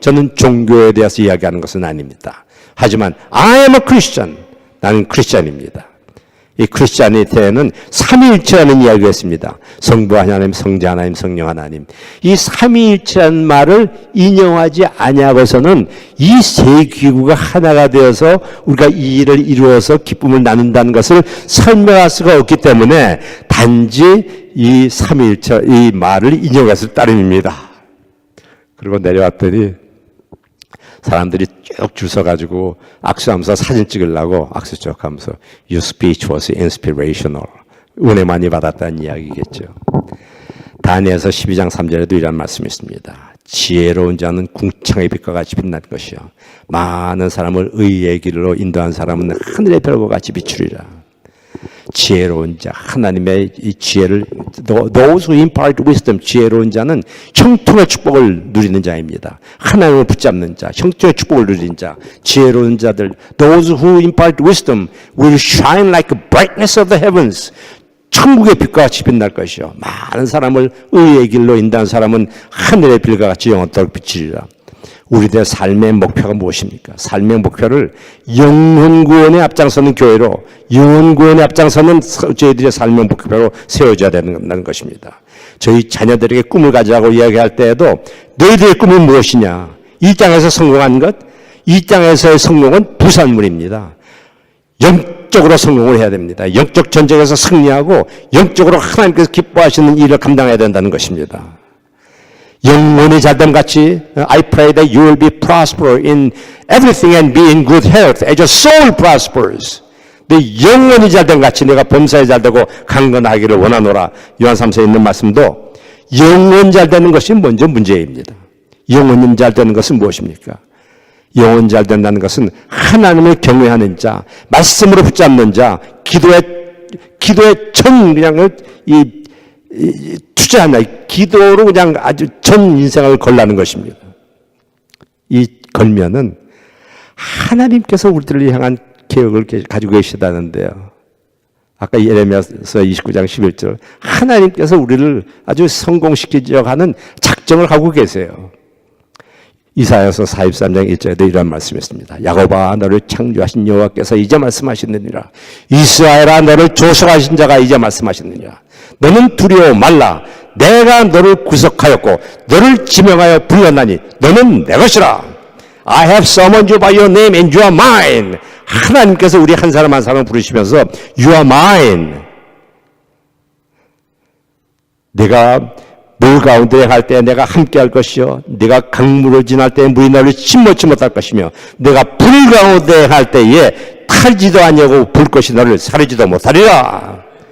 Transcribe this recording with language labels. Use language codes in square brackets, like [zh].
[ko] 저는 종교에 대해서 이야기하는 것은 아닙니다. 하지만 [en] I am a Christian. [ko] 나는 크리스찬입니다. 이 크리스찬이테는 삼위일체라는 이야기가 있습니다. 성부 하나님, 성자 하나님, 성령 하나님. 이 삼위일체라는 말을 인용하지 아니하고서는 이 세 기구가 하나가 되어서 우리가 이 일을 이루어서 기쁨을 나눈다는 것을 설명할 수가 없기 때문에 단지 이 삼위일체 이 말을 인용했을 따름입니다. 그리고 내려왔더니 사람들이 쭉 줄 서가지고 악수하면서 사진 찍으려고 악수 쭉 하면서 [en] Your speech was inspirational. [ko] 은혜 많이 받았다는 이야기겠죠. 다니엘서 12장 3절에도 이런 말씀이 있습니다. 지혜로운 자는 궁창의 빛과 같이 빛날 것이요. 많은 사람을 의의 길로 인도한 사람은 하늘의 별과 같이 비추리라. 지혜로운 자, 하나님의 이 지혜를 [en] those who impart wisdom, [ko] 지혜로운 자는 형통의 축복을 누리는 자입니다. 하나님을 붙잡는 자, 형통의 축복을 누리는 자, 지혜로운 자들 [en] those who impart wisdom will shine like the brightness of the heavens. [ko] 천국의 빛과 같이 빛날 것이요. 많은 사람을 의의 길로 인도한 사람은 하늘의 빛과 같이 영원토록 비치리라. 우리들의 삶의 목표가 무엇입니까? 삶의 목표를 영혼 구원에 앞장서는 교회로, 영혼 구원에 앞장서는 저희들의 삶의 목표로 세워줘야 되는 것입니다. 저희 자녀들에게 꿈을 가지라고 이야기할 때에도 너희들의 꿈은 무엇이냐? 이 땅에서 성공한 것, 이 땅에서의 성공은 부산물입니다. 영적으로 성공을 해야 됩니다. 영적 전쟁에서 승리하고 영적으로 하나님께서 기뻐하시는 일을 감당해야 된다는 것입니다. 영혼이 잘됨 같이 [en] I pray that you will be prosperous in everything and be in good health as your soul prospers. [ko] 내 영혼이 잘됨 같이 내가 범사에 잘되고 강건하기를 원하노라. 요한 3서에 있는 말씀도 영혼 잘되는 것이 먼저 문제입니다. 영혼이 잘되는 것은 무엇입니까? 영혼 잘된다는 것은 하나님을 경외하는 자, 말씀으로 붙잡는 자, 기도에 전 그냥 투자한다. 기도로 그냥 아주 전 인생을 걸라는 것입니다. 이 걸면은 하나님께서 우리들을 향한 계획을 가지고 계시다는데요. 아까 예레미야서 29장 11절 하나님께서 우리를 아주 성공시키려고 하는 작정을 하고 계세요. 이사야서 43장 1절에도 이런 말씀이 있습니다. 야곱아 너를 창조하신 여호와께서 이제 말씀하시느니라. 이스라엘아 너를 조성하신 자가 이제 말씀하시느니라. 너는 두려워 말라. 내가 너를 구속하였고 너를 지명하여 불렀나니 너는 내 것이라. [en] I have summoned you by your name and you are mine. [ko] 하나님께서 우리 한 사람 한 사람 부르시면서 [en] you are mine. [ko] 내가 물 가운데 갈 때 내가 함께 할 것이요. 내가 강물을 지날 때 물이 너를 침몰치 못할 것이며 내가 불 가운데 할 때에 탈지도 아니하고 불 것이 너를 사르지도 못하리라.